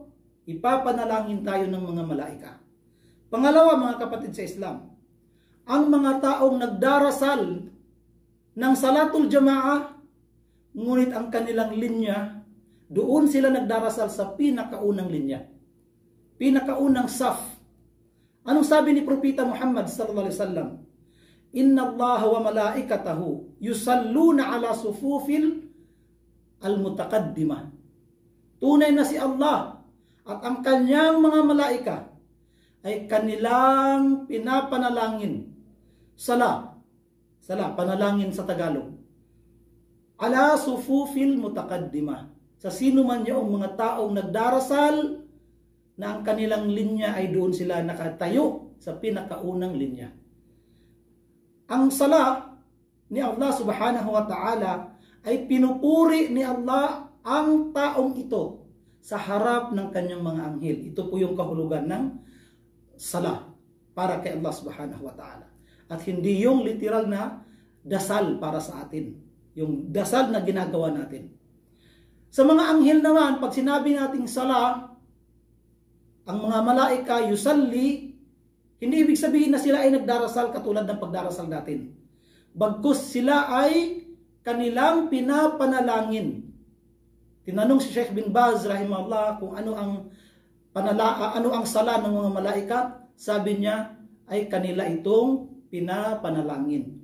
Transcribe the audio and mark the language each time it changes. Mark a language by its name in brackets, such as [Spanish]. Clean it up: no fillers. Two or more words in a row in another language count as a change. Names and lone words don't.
[Filipino] Ipapanalangin tayo ng mga malaika. Pangalawa mga kapatid sa Islam, ang mga taong nagdarasal ng salatul jamaah, ngunit ang kanilang linya, doon sila nagdarasal sa pinakaunang linya, pinakaunang saf. Anong sabi ni Propeta Muhammad [Arabic] صلى الله عليه وسلم? إن الله وملائكته يصلون على الصفوف المتقدمة. [Filipino] Tunay na si Allah at ang kanyang mga malaika ay kanilang pinapanalangin. Panalangin sa Tagalog. [Arabic] على الصفوف المتقدمة. [Filipino] Sa sino man yung mga taong nagdarasal na ang kanilang linya ay doon sila nakatayo sa pinakaunang linya. Ang sala ni Allah [Arabic] سبحانه وتعالى [Filipino] ay pinupuri ni Allah ang taong ito sa harap ng kanyang mga anghel. Ito po yung kahulugan ng sala para kay Allah [Arabic] سبحانه وتعالى. [Filipino] At hindi yung literal na dasal para sa atin. Yung dasal na ginagawa natin. Sa mga anghel naman, pag sinabi nating sala, ang mga malaika yusalli, hindi ibig sabihin na sila ay nagdarasal katulad ng pagdarasal natin. Bagkus sila ay kanilang pinapanalangin. Tinanong si Sheikh bin Baz rahimahullah kung ano ang sala ng mga malaikat. Sabi niya ay kanila itong pinapanalangin.